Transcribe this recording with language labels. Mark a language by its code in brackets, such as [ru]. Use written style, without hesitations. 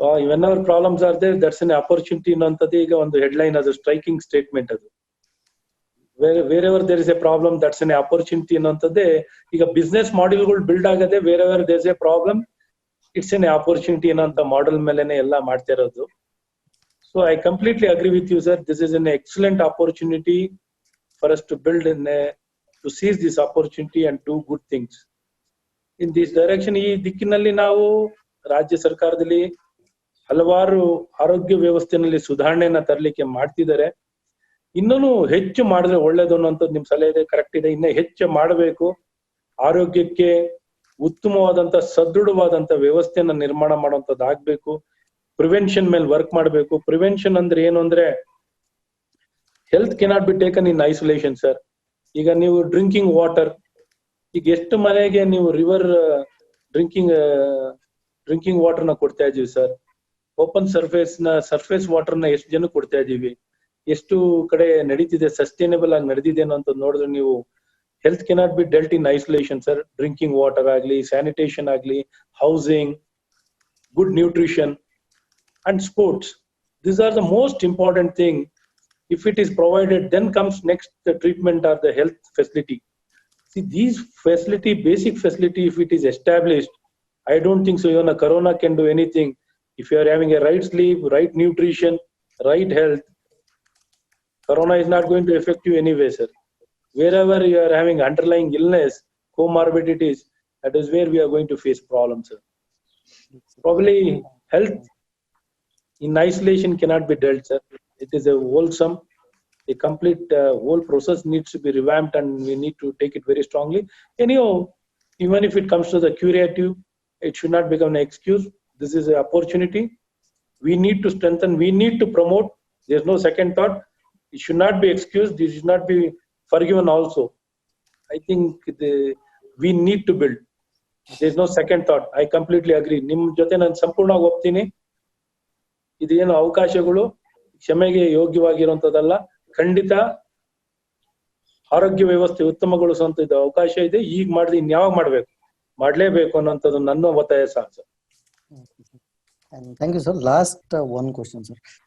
[en] Whenever problems are there, that's an opportunity [kn] ಅನ್ನೋಂಥದ್ದು ಈಗ ಒಂದು [en] Headline, ಅದು striking statement. ಅದು wherever there is a problem, that's an opportunity [kn] ಅನ್ನೋಂಥದ್ದೇ ಈಗ [en] Business ಮಾಡೆಲ್ಗಳು build ಆಗದೆ. wherever there is a problem, it's an opportunity [kn] ಅನ್ನೋಂಥ model ಮೇಲೆನೆ ಎಲ್ಲ ಮಾಡ್ತಾ ಇರೋದು. [en] So I completely agree with you, sir. This is an excellent opportunity for us to build to seize this opportunity and do good things. In this direction, [kn] ಈ ದಿಕ್ಕಿನಲ್ಲಿ ನಾವು ರಾಜ್ಯ ಸರ್ಕಾರದಲ್ಲಿ ಹಲವಾರು ಆರೋಗ್ಯ ವ್ಯವಸ್ಥೆನಲ್ಲಿ ಸುಧಾರಣೆಯನ್ನ ತರಲಿಕ್ಕೆ ಮಾಡ್ತಿದ್ದಾರೆ. ಇನ್ನೂ ಹೆಚ್ಚು ಮಾಡಿದ್ರೆ ಒಳ್ಳೇದು ಅನ್ನೋಂಥದ್ದು ನಿಮ್ ಸಲಹೆ ಇದೆ, ಕರೆಕ್ಟ್ ಇದೆ. ಇನ್ನೂ ಹೆಚ್ಚು ಮಾಡಬೇಕು. ಆರೋಗ್ಯಕ್ಕೆ ಉತ್ತಮವಾದಂತ ಸದೃಢವಾದಂತ ವ್ಯವಸ್ಥೆಯನ್ನ ನಿರ್ಮಾಣ ಮಾಡುವಂಥದ್ದು ಆಗ್ಬೇಕು. ಪ್ರಿವೆನ್ಷನ್ ಮೇಲೆ ವರ್ಕ್ ಮಾಡಬೇಕು. ಪ್ರಿವೆನ್ಷನ್ ಅಂದ್ರೆ ಏನು ಅಂದ್ರೆ, [en] health cannot be taken in isolation [kn] sir. ಈಗ ನೀವು ಡ್ರಿಂಕಿಂಗ್ ವಾಟರ್, ಈಗ ಎಷ್ಟು ಮನೆಗೆ ನೀವು ರಿವರ್ ಡ್ರಿಂಕಿಂಗ್ ವಾಟರ್ ನ ಕೊಡ್ತಾ ಇದೀವಿ ಸರ್. ಓಪನ್ ಸರ್ಫೇಸ್ ವಾಟರ್ ನ ಎಷ್ಟು ಜನ ಕೊಡ್ತಾ ಇದೀವಿ, ಎಷ್ಟು ಕಡೆ ನಡೀತಿದೆ, ಸಸ್ಟೈನಬಲ್ ಆಗಿ ನಡೆದಿದೆ ಅನ್ನೋಂಥ ನೋಡಿದ್ರೆ ನೀವು [en] health cannot be dealt in isolation [kn] sir. [en] Drinking water ಆಗ್ಲಿ, sanitation ಆಗ್ಲಿ, housing, good nutrition and sports. These are the most important thing. If it is provided, then comes next the treatment or the health facility. See, these facility, basic facility, if it is established, I don't think so even a corona can do anything. If you are having a right sleep, right nutrition, right health, corona is not going to affect you anyway, sir. Wherever you are having underlying illness, comorbidities, that is where we are going to face problems, sir. Probably health in isolation cannot be dealt, sir. It is a wholesome, a complete whole process needs to be revamped, and we need to take it very strongly. Anyhow, even if it comes to the curative, it should not become an excuse. This is an opportunity. We need to strengthen, we need to promote. There's no second thought. It should not be excused. It should not be forgiven also. I think we need to build. There's no second thought. I completely agree. [kn] Nim jote nan ಸಂಪೂರ್ಣವಾಗಿ ಒಪ್ತೀನಿ. ಇದೇನು ಅವಕಾಶಗಳು ಕ್ಷಮೆಗೆ ಯೋಗ್ಯವಾಗಿರುವಂತದ್ದಲ್ಲ. ಖಂಡಿತ ಆರೋಗ್ಯ ವ್ಯವಸ್ಥೆ ಉತ್ತಮಗೊಳಿಸುವಂತ ಇದು ಅವಕಾಶ ಇದೆ. ಈಗ ಮಾಡಿದ್ರೆ ಇನ್ಯಾವಾಗ ಮಾಡ್ಲೇಬೇಕು ಅನ್ನೋಂಥದ್ದು ನನ್ನ ಒತ್ತಾಯ sir. [en] Thank you sir. Last one question sir.